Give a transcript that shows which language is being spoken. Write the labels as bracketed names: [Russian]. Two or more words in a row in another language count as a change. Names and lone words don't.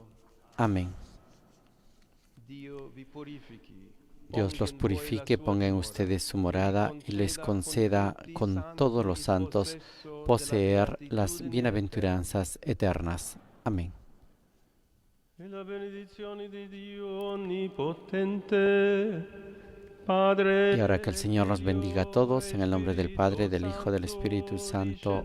[Spanish] Amén. Dios los purifique, ponga en ustedes su morada y les conceda con todos los santos poseer las bienaventuranzas eternas. Amén. [Italian] La benedizione di Dio onnipotente, Padre. [Spanish] Y ahora que el Señor nos bendiga a todos, en el nombre del Padre, del Hijo, del Espíritu Santo.